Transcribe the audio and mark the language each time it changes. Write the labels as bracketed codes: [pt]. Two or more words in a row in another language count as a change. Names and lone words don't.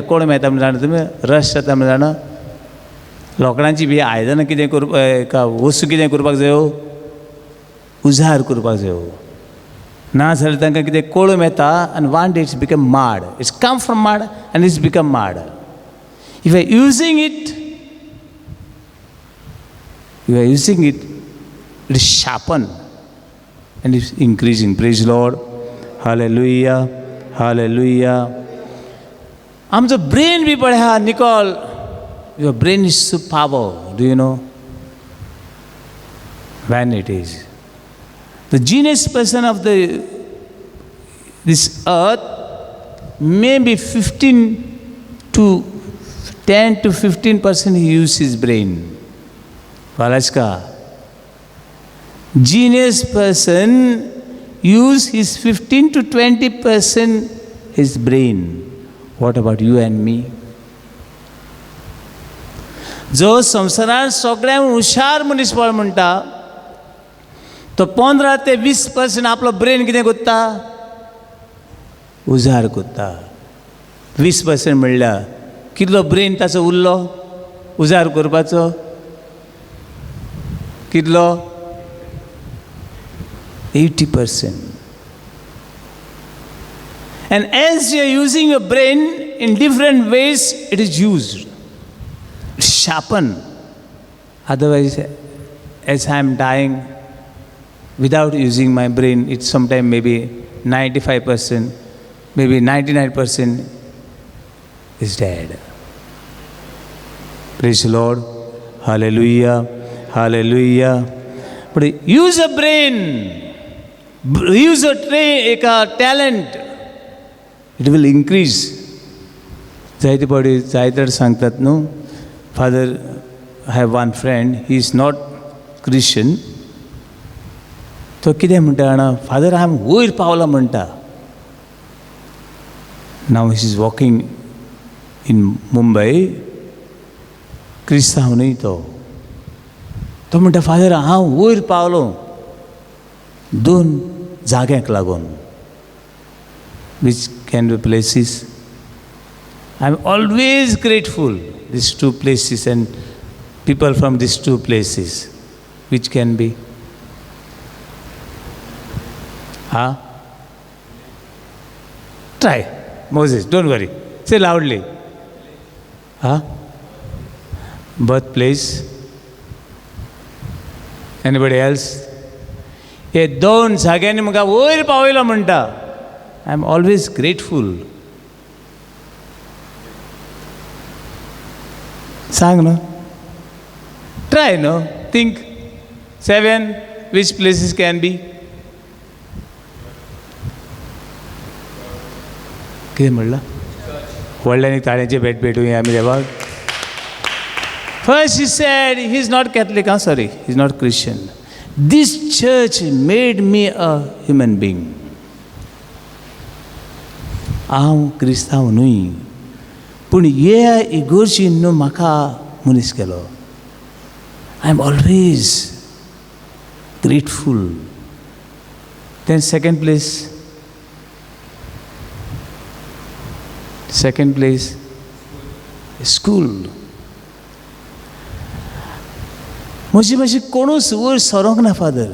[kok] कळून येता म्हण जाणा तुमी रश जाता म्हण जाणा. लोकडांची बी आयदनां कितें करपाक वस्तू कितें करपाक जायो? उजार करपाक जायो. ना जाल्यार तांकां कितें कळून येता आनी [en] one day it's become mud. It's come from mud आनी it's become mud. If you are using it, it is sharpened and it's increasing. Praise the Lord. Hallelujah, hallelujah. [kok] आमचो ब्रेन बी पळय आहा निकोल. [en] Your brain is so power. Do you know? When it is. The genius person of this earth may be 10 to 15% he uses his brain. Valaska. Genius person use his 15 to 20% his brain. What about you and me? [kok] जो संवसारांत सगळ्यांत हुशार मनीस पळय म्हणटा तो 15 ते 20% आपलो ब्रेन कितें कोत्ता? उजार कोत्ता. 20% म्हणल्यार कितलो ब्रेन ताचो उरलो उजार करपाचो? कितलो? 80%. [en] And as you are using your brain in different ways, it is used. sharpen. Otherwise, as I am dying, without using my brain, it's sometimes maybe 95%, maybe 99% is dead. Praise the Lord. Hallelujah. Hallelujah. But use a brain. Use a talent. It will increase. [kok] जायतर सांगतात न्हू. [en] Father, I have one friend, he is not Christian. [kok] तो कितें म्हणटा जाणा, फादर हांव वयर पावला म्हणटा. [en] Now he is walking in Mumbai. [kok] क्रिस्तांव न्हय तो म्हणटा फादर हांव वयर पावलो 2 जाग्यांक लागून. [en] which can be places. I am always grateful these 2 places and people from these 2 places. Which can be? Try. Moses, don't worry. Say loudly. Birthplace. Anybody else? [kok] हे 2 जाग्यांनी म्हाका वयर पावयलो म्हणटा. [en] I am always grateful. [kok] सांग न्हू. Try न्हू. [en] Think. 7. Which places can be? [kok] कितें म्हणला? व्हडल्यानी ताळ्यांची भेट भेटूया आमी देवाक. [en] First he said he is not Catholic. Sorry, he is not Christian. This church made me a human being. [kok] हांव क्रिस्तांव न्हय, पूण हे इगोर्जीन न्हू म्हाका मनीस केलो. [en] I am always grateful. Then second place, school. [kok] म्हजी कोणूच वयर सरोंक ना फादर.